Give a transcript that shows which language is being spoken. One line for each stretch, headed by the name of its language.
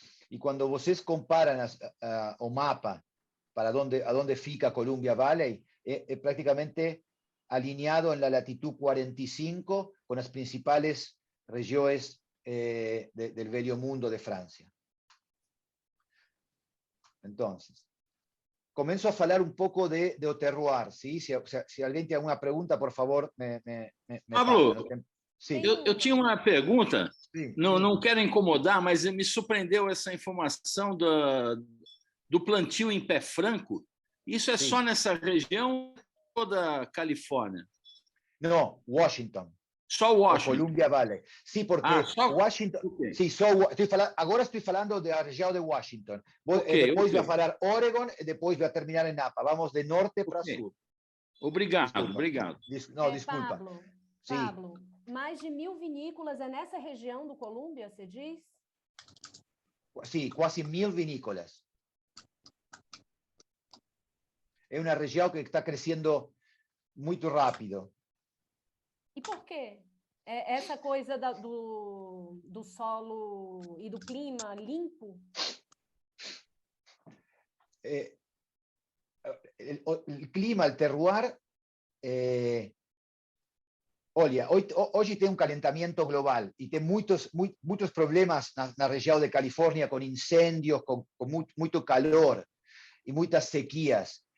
Spanish: Y cuando
Portuguese: vocês
Spanish: comparan
Portuguese: o mapa para
Spanish: a dónde
Portuguese: fica
Spanish: Columbia Valley, prácticamente alineado en la latitud 45 con las principales regiones del
Portuguese: velho mundo
Spanish: de Francia. Entonces, comienzo a hablar un poco de terroir, ¿sí? Si alguien tiene alguna pregunta, por favor, me
Portuguese: Pablo, fala. Sim. eu tinha uma pergunta, Sim, não quero incomodar, mas me surpreendeu essa informação do plantio em pé franco. Isso é só nessa região ou da Califórnia?
Spanish: No, Washington.
Portuguese: Só Washington.
Spanish: O Columbia Valley. Sí, porque Washington. Okay. Sí, ahora estoy hablando de la región de Washington. Después voy a hablar Oregon y después voy a terminar en Napa. Vamos de norte para sur.
Portuguese: Obrigado. Desculpa. Pablo, mais de 1000 vinícolas é nessa região do Colômbia, você diz?
Spanish: Sí, casi 1000 vinícolas. Es una región que está creciendo muy rápido.
Portuguese: E por quê? Essa coisa do solo e do clima limpo?
Spanish: El clima, el terroir, olha, hoy tiene un calentamiento global y tiene muchos problemas en la región de California con incendios, con mucho calor y muchas sequías.